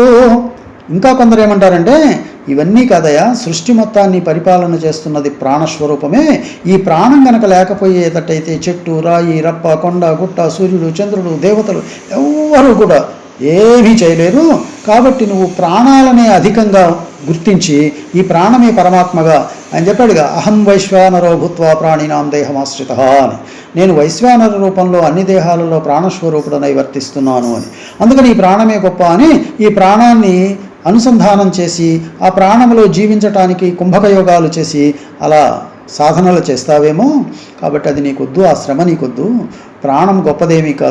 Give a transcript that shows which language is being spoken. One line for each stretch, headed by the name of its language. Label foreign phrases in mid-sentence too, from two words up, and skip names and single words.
Telugu: ఇంకా కొందరు ఏమంటారంటే, ఇవన్నీ కాదయా, సృష్టి మొత్తాన్ని పరిపాలన చేస్తున్నది ప్రాణస్వరూపమే. ఈ ప్రాణం కనుక లేకపోయేటట్టయితే చెట్టు, రాయి, రప్ప, కొండ, గుట్ట, సూర్యుడు, చంద్రుడు, దేవతలు ఎవ్వరూ కూడా ఏమీ చేయలేరు. కాబట్టి నువ్వు ప్రాణాలనే అధికంగా గుర్తించి ఈ ప్రాణమే పరమాత్మగా ఆయన చెప్పాడుగా,
Sanskrit: అహం వైశ్వానరో భూత్వా ప్రాణినాం దేహమాశ్రిత అని.
Telugu: నేను వైశ్వానర రూపంలో అన్ని దేహాలలో ప్రాణస్వరూపుడనై వర్తిస్తున్నాను అని. అందుకని ఈ ప్రాణమే గొప్ప అని ఈ ప్రాణాన్ని అనుసంధానం చేసి ఆ ప్రాణంలో జీవించటానికి కుంభకయోగాలు చేసి అలా సాధనలు చేస్తావేమో. కాబట్టి అది నీకొద్దు, ఆ శ్రమ నీకొద్దు. ప్రాణం గొప్పదేమీ కాదు.